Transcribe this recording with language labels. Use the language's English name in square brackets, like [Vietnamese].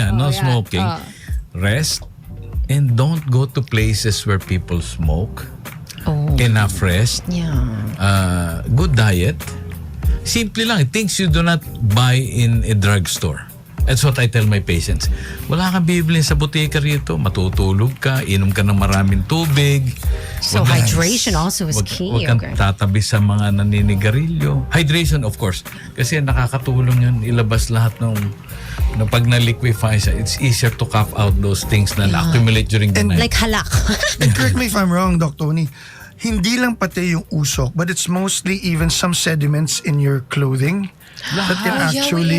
[English] Yeah, no Oh, yeah. smoking. Rest. And don't go to places where people smoke. Oh, Enough rest. yeah. Good diet. [Filipino] Simple lang. [English] Things you do not buy in a drugstore. That's what I tell my patients. [Filipino] Wala kang bibili sa butika rito. Matutulog ka, inom ka ng maraming tubig. [English] So hydration also is key. [Filipino] Huwag kang tatabi sa mga naninigarilyo. [English] Hydration, of course. [Filipino] Kasi nakakatulong yun. Ilabas lahat ng pag na-liquefy siya, [English] it's easier to cough out those things na na-accumulate during the night. Like halak. And correct me if I'm wrong, Doc Tony, [Filipino] hindi lang pati yung usok, [English] but it's mostly even some sediments in your clothing that can actually.